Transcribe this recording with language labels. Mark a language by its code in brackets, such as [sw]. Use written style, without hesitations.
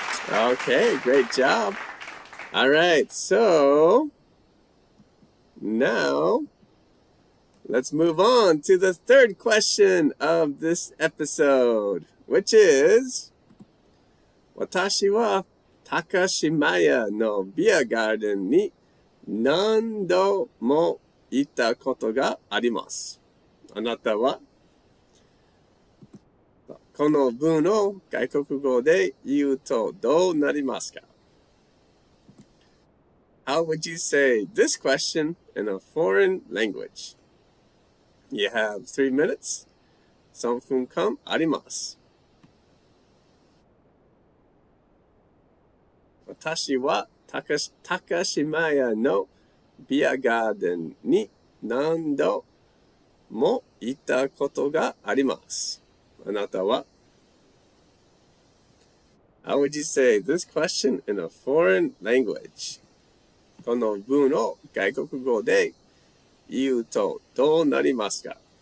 [en] Okay, great job. All right, so now let's move on to the third question of this episode, which is, [ja] 私は高島屋のビアガーデンに何度も行ったことがあります。あなたはこの文を外国語で言うとどうなりますか? [en] How would you say this question in a foreign language? You have 3 minutes. [ja] 3分間あります。私は高島屋のビアガーデンに何度も行ったことがあります。あなたは? [en] How would you say this question in a foreign language? [ja] この文を外国語で言うとどうなりますか?